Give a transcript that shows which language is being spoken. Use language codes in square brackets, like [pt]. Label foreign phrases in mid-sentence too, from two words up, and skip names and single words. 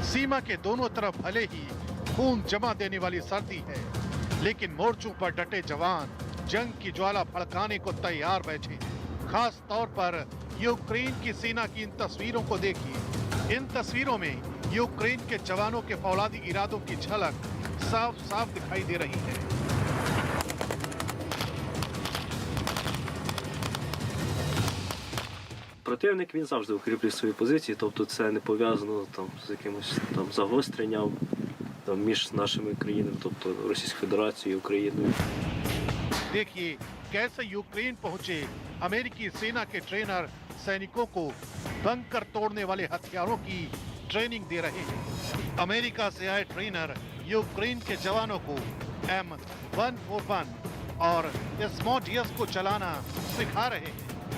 [hi] सीमा के दोनों तरफ भले ही खून जमा देने वाली सर्दी है, लेकिन मोर्चों पर डटे जवान जंग की ज्वाला भड़काने को तैयार बैठे हैं। खास तौर पर यूक्रेन की सेना की इन तस्वीरों को देखिए। इन तस्वीरों में यूक्रेन के जवानों के फौलादी इरादों की झलक साफ साफ दिखाई दे रही है। [uk] Противник він завжди укріплює свої позиції, тобто це не пов'язано там з якимось там загостренням там між нашими країнами, тобто Російською Федерацією і Україною. [hi] देखिए कैसे यूक्रेन पहुंचे अमेरिकी सेना के ट्रेनर सैनिकों को बंकर तोड़ने वाले हथियारों की ट्रेनिंग दे रहे हैं। अमेरिका से आए ट्रेनर यूक्रेन के जवानों को M141 और स्मॉडियस को चलाना सिखा रहे हैं।